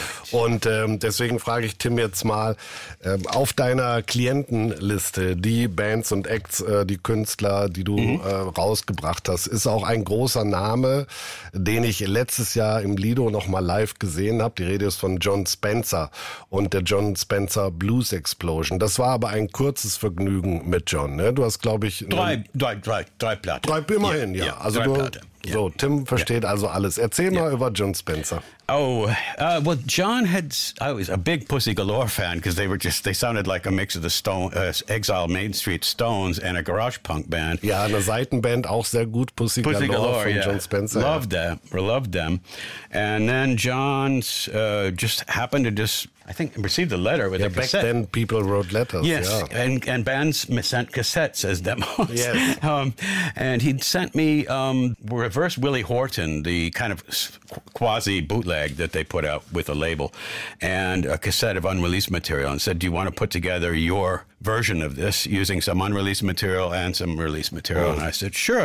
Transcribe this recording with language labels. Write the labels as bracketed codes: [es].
[de] Und deswegen frage ich Tim jetzt mal, auf deiner Klientenliste, die Bands und Acts, die Künstler, die du rausgebracht hast, ist auch ein großer Name, den ich letztes Jahr im Lido noch mal live gesehen habe. Die Rede ist von John Spencer und der John Spencer Blues Explosion. Das war aber ein kurzes Vergnügen mit John. Ne? Du hast, glaube ich... Drei Platten. Immerhin, ja. Also drei Platten. So, Tim versteht also alles. Erzähl mal über John Spencer. [en] Oh, well, John had, I was a big Pussy Galore fan because they were just, they sounded like a mix of the Stone, Exile, Main Street, Stones, and a garage punk band. [de] Ja, eine Seitenband, auch sehr gut, Pussy Galore von John Spencer. [en] Loved them, loved them. And then John just happened to just, I think, received a letter with a cassette. Back then, people wrote letters. Yes, yeah. and bands sent cassettes as demos. Yes. And he'd sent me Reverse Willie Horton, the kind of quasi bootleg that they put out with a label, and a cassette of unreleased material, and said, "Do you want to put together your version of this using some unreleased material and some released material?" Mm. And I said, "Sure."